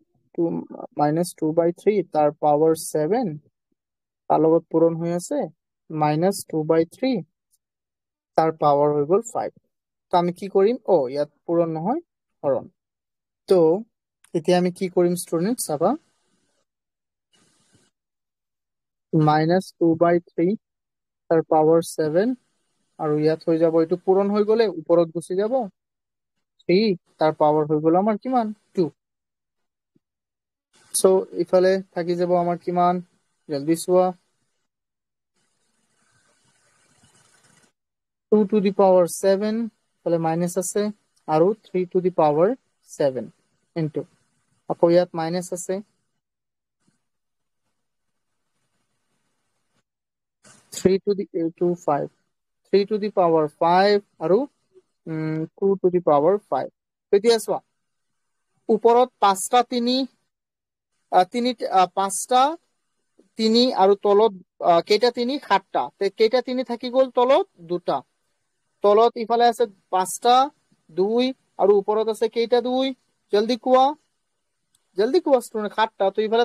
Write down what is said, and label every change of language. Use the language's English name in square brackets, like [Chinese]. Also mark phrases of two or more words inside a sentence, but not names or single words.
[Assamese] 2/3 তাৰ পাৱাৰ 7 তাৰ লগত পূৰণ হৈ আছে -2/3 তাৰ পাৱাৰ হৈ গল 5 তো আমি কি কৰিম ইয়াত পূৰণ নহয় হৰণ তো এতিয়া আমি কি কৰিম ষ্টুডেন্ট চাবা -2/3 তাৰ পাৱাৰ 7 আৰু ইয়াত হৈ যাব এইটো পূৰণ হৈ গলে ওপৰত গুচি যাব 3 তাৰ পাৱাৰ হৈ গল আমাৰ কিমান 2 সো ইফালে থাকি যাব আমাৰ কিমান জলদি চোৱা [English] 2 to the power 7 [Assamese] ইফালে মাইনাস আছে আৰু [English] 3 to the power 7 into [Assamese] আকৌ ইয়াত মাইনাস আছে [English] 3 to the 5 3 to the power 5 আৰু 2 to the power 5 [Assamese] এতিয়া চোৱা ওপৰত 5টা 5টা 3 আৰু তলত কেইটা 3 7টা কেইটা 3 থাকি গল তলত দুটা তলত ইফালে আছে 5টা 2 আৰু ওপৰত আছে কেইটা 2 জলদি কোৱা ষ্টুডেন্ট 7টা তো ইফালে